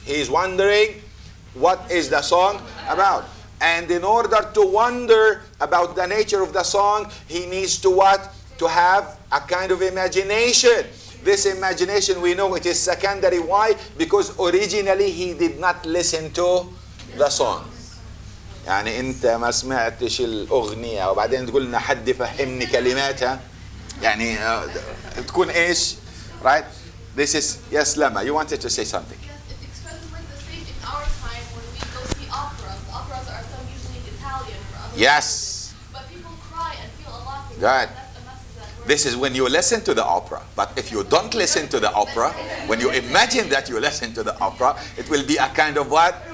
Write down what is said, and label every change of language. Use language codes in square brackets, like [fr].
[en] He is wondering what is the song about. And in order to wonder about the nature of the song, he needs to what? To have a kind of imagination. This imagination, we know it is secondary. Why? Because originally he did not listen to the song. [ar] يعني انت ما سمعتش الاغنيه وبعدين تقول لنا حد فهمني كلماتها يعني تكون ايش [en] right this is yes Lama you wanted to say something. Yes, it expresses like the same in our time when we go see operas. Operas are sung usually in Italian or other Yes. languages. But people cry and feel a lot. Right. That's the message that we're This is when you listen to the opera. But if you don't listen to the opera, when you imagine that you listen to the opera, it will be a kind of what?